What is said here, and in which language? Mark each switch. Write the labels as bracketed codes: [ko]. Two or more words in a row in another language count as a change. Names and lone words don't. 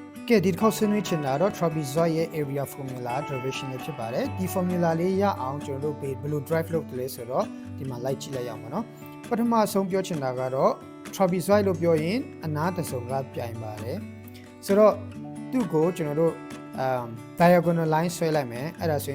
[my] ကဲဒီတစ်ခေါက်ဆွေးနွေးချင်တာတော့ trapezoid ရဲ့ [en] area formula derivation [my] လေးဖြစ်ပါတယ်ဒီ formula လေးရအောင်ကျွန်တော်တို့ဘယ်လို drive လုပ်တယ်လဲဆိုတော့ဒီမှာလိုက်ကြည့်လိုက်ရအောင်ပါနော်ပထမဆုံးပြောချင်တာကတော့ trapezoid လို့ပြောရင်အနားတစ်စုံကပြိုင်ပါတယ်ဆိုတော့သူ့ကိုကျွန်တော်တို့ [en] diagonal line [my] ဆွဲလိုက်မယ်အဲ့ဒါဆို